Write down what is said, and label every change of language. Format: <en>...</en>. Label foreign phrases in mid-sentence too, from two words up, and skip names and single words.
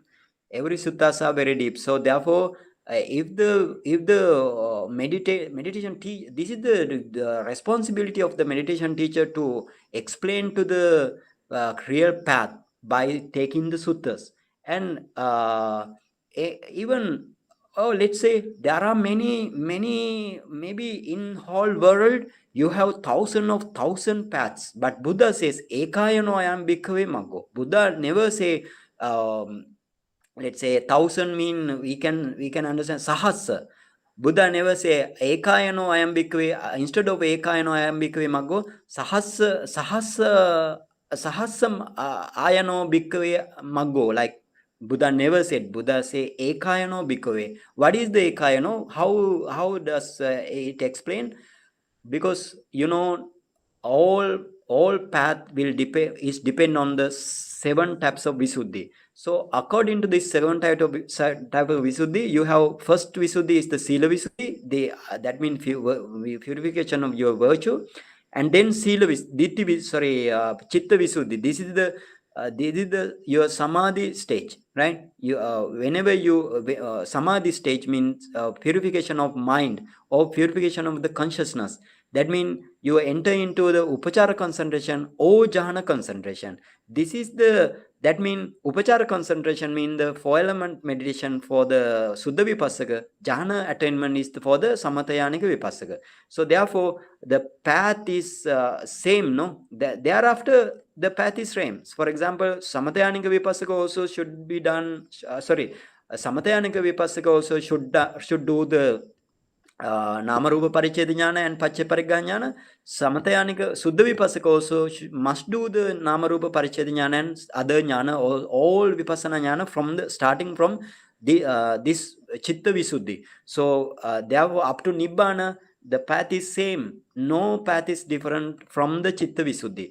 <en>Every suttas are very deep. So therefore, if the meditation this is the responsibility of the meditation teacher to explain to the real path by taking the suttas. And even, oh, let's say there are many, maybe in whole world you have thousand paths, but Buddha says</en> <pi>ekayano ayam bhikkhave maggo.</pi> <en>Buddha never say let's say 1,000 mean we can understand sahasra. Buddha never say</en> <pi>ekayano ayam bhikkhave,</pi> <en>instead of</en> <pi>ekayano ayam bhikkhave maggo, sahasam ayano bhikkhave maggo.</pi> <en>Like Buddha never said. Buddha say</en> <pi>ekayano bhikkhave.</pi> <en>What is the ekayano? How does it explain? Because all path will depend on the 7 types of visuddhi. So according to this 7 type of visuddhi, you have first visuddhi is the</en> <pi>sila visuddhi,</pi> <en>that means purification of your virtue. And then</en> <pi>chitta visuddhi,</pi> <en>this is the your samadhi stage, right? Whenever you samadhi stage means purification of mind or purification of the consciousness. That means you enter into the upachara concentration or jhana concentration. This is that means upachara concentration means the 4 element meditation for the</en> <pi>Suddha Vipassaka.</pi> <en>Jhana attainment is for the</en> <pi>Samatayanika Vipassaka.</pi> <en>So therefore, the path is same, no? Thereafter, the path is same. For example,</en> <pi>Samatayanika Vipassaka</pi> <en>also should be done,</en> <pi>Samatayanika Vipassaka</pi> <en>also should do the</en> <pi>Namarupa Paricheda Jnana</pi> <en>and</en> <pi>Paccapariggha Jnana. Samatayanika Suddha Vipassaka</pi> <en>also must do the</en> <pi>Namarupa Paricheda Jnana</pi> <en>and other Jnana, all</en> <pi>Vipassana Jnana</pi> <en>from the starting from this</en> <pi>Chitta Visuddhi.</pi> <en>So therefore up to Nibbana, the path is same. No path is different from the</en> <pi>Chitta Visuddhi.</pi>